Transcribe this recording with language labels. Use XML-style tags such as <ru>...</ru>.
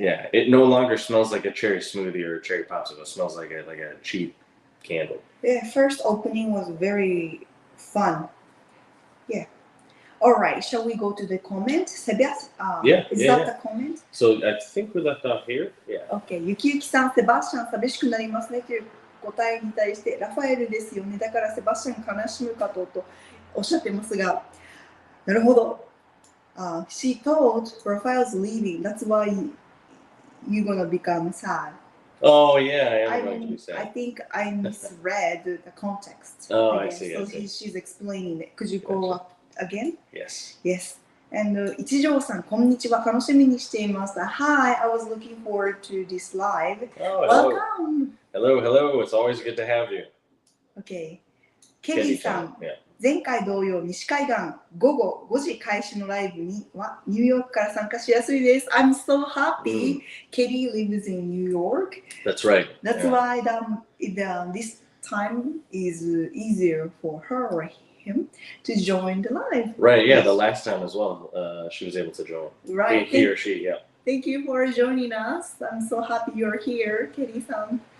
<en>Yeah, it no longer smells like a cherry smoothie or a cherry popsicle. It smells like a cheap candle. The first opening was very fun. Yeah. All right, shall we go to the comment? Sebastian, is that the comment? So I think we left off here. Yeah. Okay.</en> <ja>ゆきゆきさん、セバスチャン寂しくなりますねという答えに対して、ラファエルですよね。だからセバスチャン悲しむかとおっしゃってますが、なるほど。</ja> <en>She told Raphael's leaving. That's why you're gonna become sad. Oh yeah, I am going to be sad. I think I misread the context. Oh, I see. So she's explaining it. Could you go up again? Yes. Yes.</en> <ja>And 一条さん、こんにちは。楽しみにしています。</ja> <en>Hi, I was looking forward to this live. Oh, Welcome. Hello. It's always good to have you. Okay.</en> <ja>ケリーさん、</ja> <en>Yeah.</en> <ja>前回同様、西海岸午後5時開始のライブにはニューヨークから参加しやすいです。</ja> <en>I'm so happy. Kelly lives in New York. That's right. That's why this time is easier for her or him to join the live. Right, yeah, the last time as well, she was able to join. Right. He or she, yeah. Thank you for joining us. I'm so happy you're here, Kelly-san.</en>